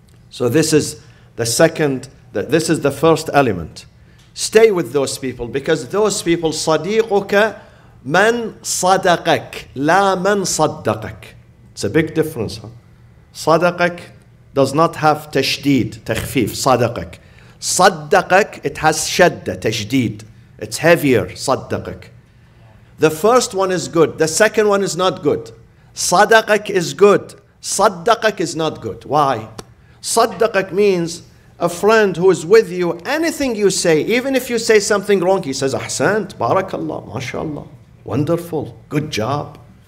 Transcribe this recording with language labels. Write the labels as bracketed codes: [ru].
[en] So this is the first element. Stay with those people, because those people, [ar] صديقك من صدقك لا من صدقك. [en] It's a big difference. Huh? [ar] صدقك [en] does not have [ar] تشديد, تخفيف. صدقك. صدقك, [en] it has [ar] شدة, تشديد. [en] It's heavier, [ar] صدقك. [en] The first one is good. The second one is not good. [ar] صدقك [en] is good. [ar] صدقك [en] is not good. Why? صدقك means a friend who is with you, anything you say, even if you say something wrong, he says, Ahsant, Barakallah, MashaAllah, wonderful, good job.